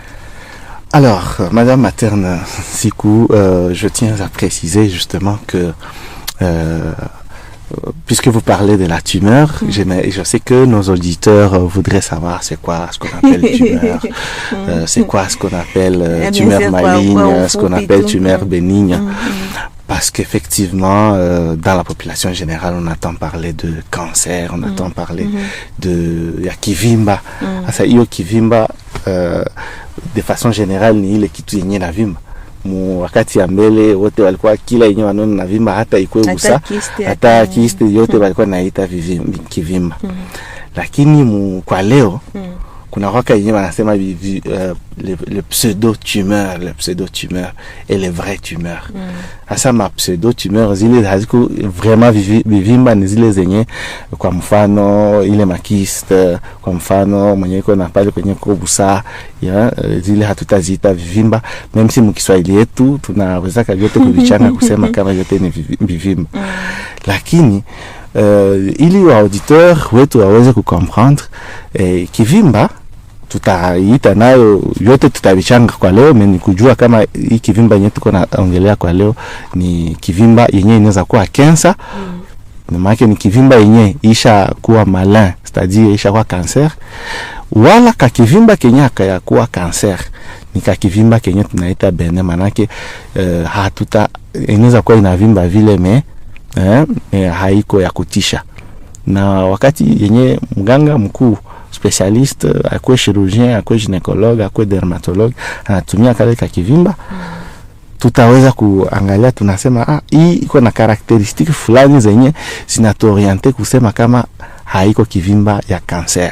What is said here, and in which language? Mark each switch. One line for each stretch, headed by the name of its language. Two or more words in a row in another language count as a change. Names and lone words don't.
French: Alors, Madame Materne Nsiku, je tiens à préciser justement que puisque vous parlez de la tumeur, je sais que nos auditeurs voudraient savoir c'est quoi ce qu'on appelle tumeur, c'est quoi ce qu'on appelle tumeur maligne, ce qu'on appelle tumeur bénigne. Parce qu'effectivement, dans la population générale, on entend parler de cancer, on entend parler de kivimba.
Swahili: Asa hiyo kivimba,
French: de façon générale,
Swahili: ni ile kitu yenye na vimba. wakati ya mbele wote walikuwa kila yenye wanaona na vimba, hata ikwe busa hata kiste yote walikuwa naita kivimba. Lakini kwa leo kuna waka yenye wanasema
French: le pseudo-tumeur et les vraies tumeurs.
Swahili: Hasa ma pseudo-tumeur zile haziko vraiment vivimba, ni zile zenye kwa mfano ile makiste, kwa mfano mwenye iko na pale kwenye kobusa ya zile hatutaziita vivimba,
French: même si
Swahili: mkiswahili yetu tunaweza vyote kuvichanga kusema kama yote ni vivimba. Lakini ili wa auditeur wetu waweze kucomprendre kivimba tutaita nayo yote tutavichanga kwa leo, ni kujua kama hii kivimba yenye tuko naongelea kwa leo ni kivimba yenye inaweza kuwa cancer. Maana ni kivimba yenye isha kuwa malin, c'est-à-dire isha kuwa cancer, wala ka kivimba kenye akaya kuwa cancer ni ka kivimba kenye tunaita benign. Maana hatuta inaweza kuwa inavimba vile haiko ya kutisha. Na wakati yenye mganga mkuu spécialiste, akwe chirurgien, akwe gynécologue, akwe dermatologue anatumia kale ka kivimba, tutaweza kuangalia, tunasema hii iko na karakteristiki fulani zenye zinatuoriente kusema kama haiko kivimba ya cancer.